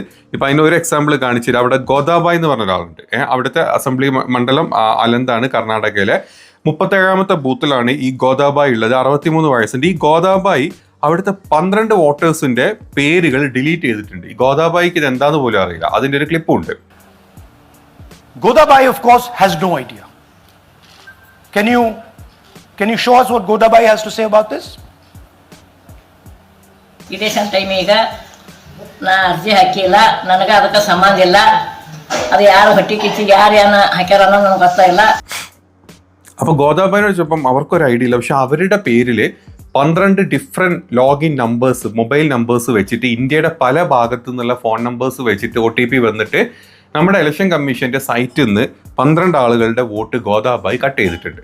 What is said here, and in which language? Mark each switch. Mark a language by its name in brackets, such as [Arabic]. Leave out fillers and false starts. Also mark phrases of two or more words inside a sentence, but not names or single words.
[Malayalam] ഇപ്പം അതിനൊരു എക്സാമ്പിൾ കാണിച്ചിട്ട് അവിടെ ഗോദാബായ് എന്ന് പറഞ്ഞ ഒരാളുണ്ട്. അവിടുത്തെ അസംബ്ലി മണ്ഡലം അലന്താണ്, കർണാടകയിലെ. 37ാമത്തെ ബൂത്തിലാണ് ഈ ഗോദാബായി ഉള്ളത്. 63 വയസ്സുണ്ട്. ഈ ഗോദാബായി അവിടുത്തെ 12 വോട്ടേഴ്സിന്റെ പേരുകൾ ഡിലീറ്റ് ചെയ്തിട്ടുണ്ട്. ഈ ഗോദാബായിക്ക് ഇത് എന്താന്ന് പോലും അറിയില്ല. അതിന്റെ ഒരു ക്ലിപ്പും ഉണ്ട്. [English] Godabai, of course, has no idea. Can you show us what Godabai has to say about this? [Kannada] ಇಲೆಕ್ಷನ್ ಟೈಮಿಗ ನಾ ಅರ್ಜಿ ಹಾಕಿಲ್ಲ, ನನಗೆ ಅದಕ್ಕೆ ಸಂಬಂಧ ಇಲ್ಲ. ಅದು ಯಾರು ಹೊಟ್ಟಿ ಕಿಚ್ಚಿಗೆ ಯಾರು ಏನು ಹಾಕ್ಯಾರ ಅನ್ನೋದು ನನಗೆ ಗೊತ್ತಾಗಿಲ್ಲ. [Malayalam] അപ്പൊ ഗോദാബായിനെ വെച്ചപ്പം അവർക്കൊരു ഐഡിയ ഇല്ല. പക്ഷെ അവരുടെ പേരിൽ 12 ഡിഫറെന്റ് ലോഗിൻ നമ്പേഴ്സ്, മൊബൈൽ നമ്പേഴ്സ് വെച്ചിട്ട് ഇന്ത്യയുടെ പല ഭാഗത്തു നിന്നുള്ള ഫോൺ നമ്പേഴ്സ് വെച്ചിട്ട് OTP വന്നിട്ട് നമ്മുടെ ഇലക്ഷൻ കമ്മീഷന്റെ സൈറ്റിൽ നിന്ന് 12 ആളുകളുടെ വോട്ട് ഗോദാബായി കട്ട് ചെയ്തിട്ടുണ്ട്.